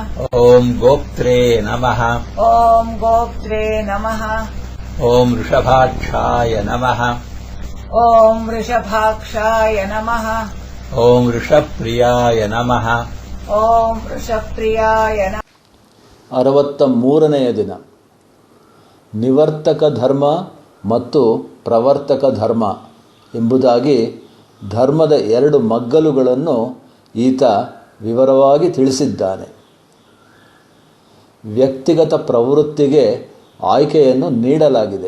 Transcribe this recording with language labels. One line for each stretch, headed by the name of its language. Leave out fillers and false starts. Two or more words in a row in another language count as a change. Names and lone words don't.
Sanskrit: ॐ गोप्त्रे नमः. ॐ गोप्त्रे नमः. ॐ ऋषभाक्षाय नमः. ॐ वृषभाक्षाय नमः. ॐ ऋषप्रियाय नमः. ॐ वृषप्रियाय नमः.
Kannada: 63ನೆಯ ದಿನ. ನಿವರ್ತಕ ಧರ್ಮ ಮತ್ತು ಪ್ರವರ್ತಕ ಧರ್ಮ ಎಂಬುದಾಗಿ ಧರ್ಮದ 2 ಮಗ್ಗಲುಗಳನ್ನು ಈತ ವಿವರವಾಗಿ ತಿಳಿಸಿದ್ದಾನೆ. ವ್ಯಕ್ತಿಗತ ಪ್ರವೃತ್ತಿಗೆ ಆಯ್ಕೆಯನ್ನು ನೀಡಲಾಗಿದೆ.